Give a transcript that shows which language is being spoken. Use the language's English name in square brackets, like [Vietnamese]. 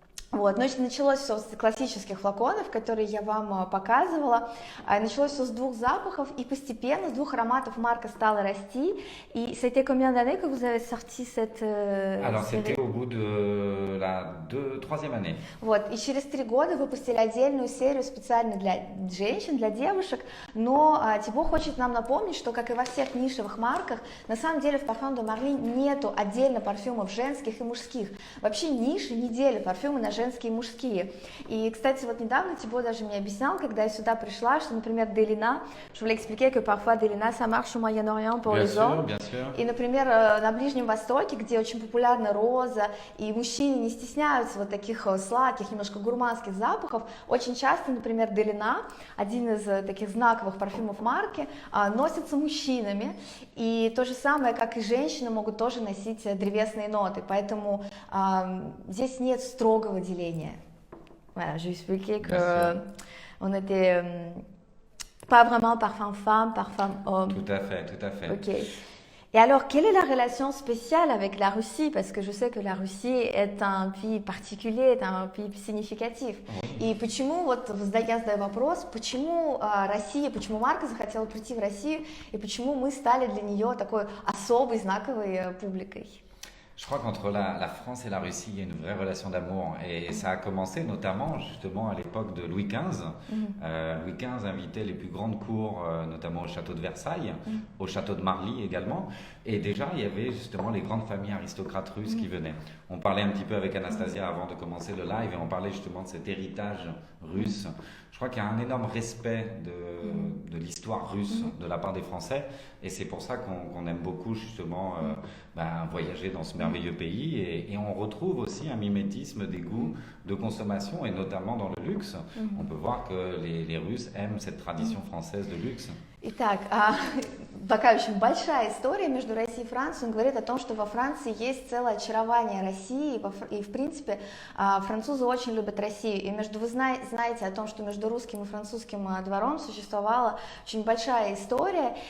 [Russian] Вот, значит, началось все с классических флаконов, которые я вам показывала. Началось все с двух запахов, и постепенно с двух ароматов марка стала расти. [French] И c'était combien d'années que vous avez sorti cette Alors, série? c'était au bout de la troisième année. [Russian] Вот, и через 3 года выпустили отдельную серию специально для женщин, для девушек. Но Thibaut хочет нам напомнить, что, как и во всех нишевых марках, на самом деле в Parfums de Marly нету отдельно парфюмов женских и мужских. Вообще ниши не делят парфюмы на женские и мужские. И, кстати, вот недавно Thibaut даже мне объяснял, когда я сюда пришла, что, например, Delina, [French] je voulais expliquer que parfois Delina, ça marche au Moyen-Orient pour les hommes. Bien sûr. [Russian] И, например, на Ближнем Востоке, где очень популярна роза, и мужчины не стесняются вот таких сладких, немножко гурманских запахов, очень часто, например, Delina, один из таких знаковых парфюмов марки, носится мужчинами, и то же самое, как и женщины, могут тоже носить древесные ноты, поэтому здесь нет строгого деления. [French] Voilà, je vais expliquer qu'on était pas vraiment parfum femme, parfum homme. Tout à fait, tout à fait. Ok. Et alors, quelle est la relation spéciale avec la Russie? Parce que je sais que la Russie est un pays particulier, est un pays significatif. [Russian] И почему, вот я задаю вопрос, почему Россия, почему марка захотела прийти в Россию, и почему мы стали для нее такой особой, знаковой публикой? [French] Je crois qu'entre la France et la Russie, il y a une vraie relation d'amour. Et ça a commencé notamment justement à l'époque de Louis XV. Louis XV invitait les plus grandes cours, notamment au château de Versailles, au château de Marly également. Et déjà, il y avait justement les grandes familles aristocrates russes qui venaient. On parlait un petit peu avec Anastasia avant de commencer le live et on parlait justement de cet héritage russe. Je crois qu'il y a un énorme respect de l'histoire russe de la part des Français et c'est pour ça qu'on aime beaucoup justement voyager dans ce merveilleux pays et on retrouve aussi un mimétisme des goûts de consommation et notamment dans le luxe. On peut voir que les Russes aiment cette tradition française de luxe. [Russian] Итак, такая очень большая история между Россией и Францией. Он говорит о том, что во Франции есть целое очарование России, и в принципе французы очень любят Россию. И вы знаете о том, что между русским и французским двором существовала очень большая история.